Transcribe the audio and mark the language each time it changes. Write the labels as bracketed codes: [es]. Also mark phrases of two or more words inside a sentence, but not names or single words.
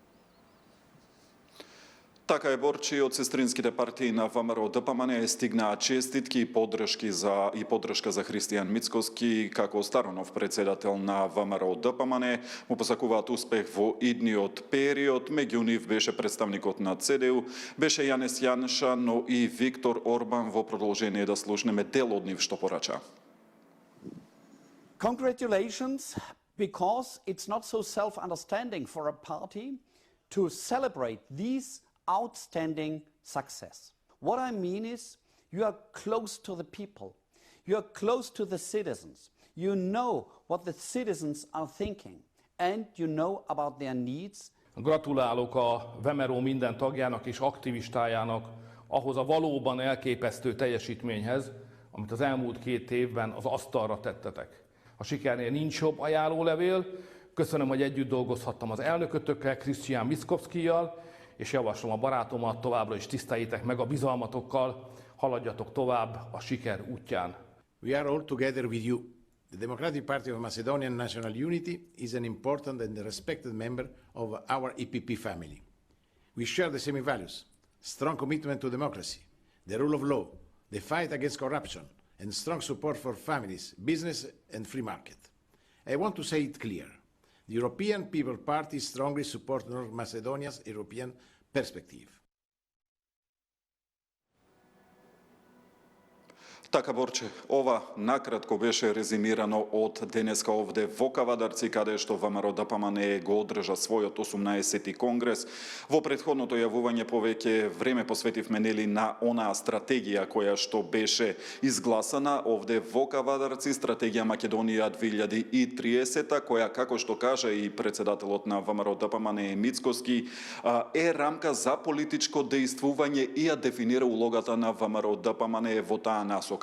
[mk] Така е, Борчи, од сестринските партии на ВМРО-ДПМНЕ стигнаа честитки и поддршка за Христијан Мицкоски како старонов председател на ВМРО-ДПМНЕ. Му посакуваат успех во идниот период. Меѓу нив беше представникот на ЦДУ, беше Јанес Јанша, но и Виктор Орбан. Во продолжение да слушнеме дел од нив што порача. [en] Congratulations, because it's not so self-understanding for a party to celebrate these outstanding success. What I mean is, you are close to the people. You are close to the citizens. You know what the citizens are thinking, and you know about their needs. [hu] Gratulálok a VMRO minden tagjának és aktivistájának ahhoz a valóban elképesztő teljesítményhez, amit az elmúlt 2 évben az asztalra tettetek. A sikernél nincs jobb ajánlólevél. Köszönöm, hogy együtt dolgozhattam az elnökötökkel, Hристијан Mickovskijjal, és javaslom a barátomat, továbbra is tiszteljétek meg a bizalmatokkal, haladjatok tovább a siker útján. [en] We are all together with you. The Democratic Party of Macedonian National Unity is an important and respected member of our EPP family. We share the same values: strong commitment to democracy, the rule of law, the fight against corruption, and strong support for families, business and free market. I want to say it clear. The European People Party strongly supports North Macedonia's European perspective. [mk] Така, Борче, ова накратко беше резимирано од денеска овде во Кавадарци, каде што ВМРО-ДПМНЕ го одржа својот 18-ти конгрес. Во претходното јавување повеќе време посветивме нели на онаа стратегија која што беше изгласана овде во Кавадарци, стратегија Македонија 2030, која, како што кажа и председателот на ВМРО-ДПМНЕ Мицкоски, е рамка за политичко дејствување и ја дефинира улогата на ВМРО-ДПМНЕ во таа насока.